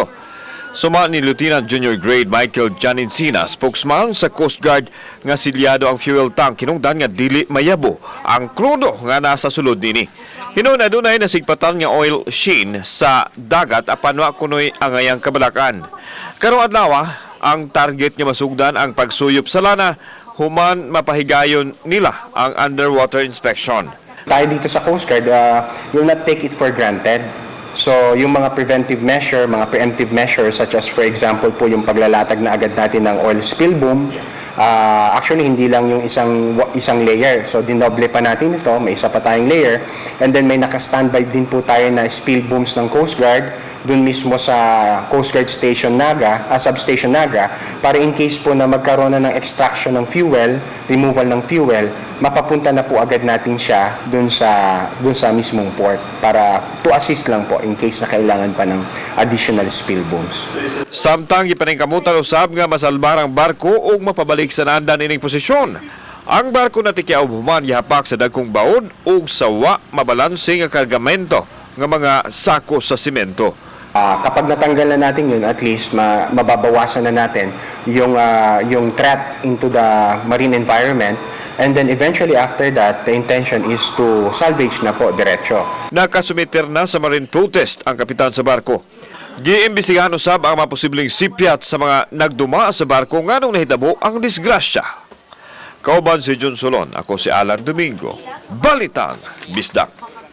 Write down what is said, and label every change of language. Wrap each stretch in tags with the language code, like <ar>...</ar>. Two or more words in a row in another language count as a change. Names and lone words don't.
<ceb>Suma ni Lieutenant Junior Grade Michael Janincina, spokesman sa Coast Guard nga silyado ang fuel tank, kinungdan nga dili mayabo ang krudo nga nasa sulod nini. Hinon adunay nasigpatan nga</ceb> <en>oil sheen</en> <ceb>sa dagat apan wa kunoy angayang kabalakan. Karong adlaw ang target nga masugdan ang pagsuyop sa lana human mapahigayon nila ang</ceb> <en>underwater inspection.</en> <tl>Tayo dito sa Coast Guard</tl> <en>will not take it for granted.</en> <tl>So yung mga</tl> <en>preventive measure,</en> <tl>mga</tl> <en>preemptive measures such as for example</en> <tl>po yung paglalatag na agad natin ng</tl> <en>oil spill boom,</en> <tl>actually hindi lang yung isang layer. So dinoble pa natin ito, may isa pa tayong layer,</tl> <en>and then</en> <tl>may naka-standby din po tayo na</tl> <en>spill booms</en> <tl>ng Coast Guard dun mismo sa Coast Guard Station Naga, Substation Naga, para</tl> <en>in case</en> <tl>po na magkaroon na ng extraction ng fuel, removal ng fuel, mapapunta na po agad natin siya dun sa mismong port para</tl> <en>to assist</en> <tl>lang po</tl> <en>in case</en> <tl>na kailangan pa ng</tl> <en>additional spill booms.</en> <ceb>Samtang ipaningkamutan usab nga masalbar ang barko o mapabalik sa nandan ining posisyon. Ang barko na tikyaob human gihapak sa dagkong baod o sawa mabalanse nga kargamento nga mga sako sa simento.</ceb> <tl>Kapag natanggal na natin yun,</tl> <en>at least</en> <tl>mababawasan na natin yung</tl> <en>threat into the marine environment, and then eventually after that, the intention is to salvage</en> <tl>na po diretso.</tl> <ceb>Nakasumiter na sa</ceb> <en>marine protest</en> <ceb>ang kapitan sa barko. Giimbestigahan usab ang mga posibleng sipyat sa mga nagduma sa barko nganong nahitabo ang disgrasya. Kauban si John Solon, ako si Alan Domingo. Balitang Bisdak.</ceb>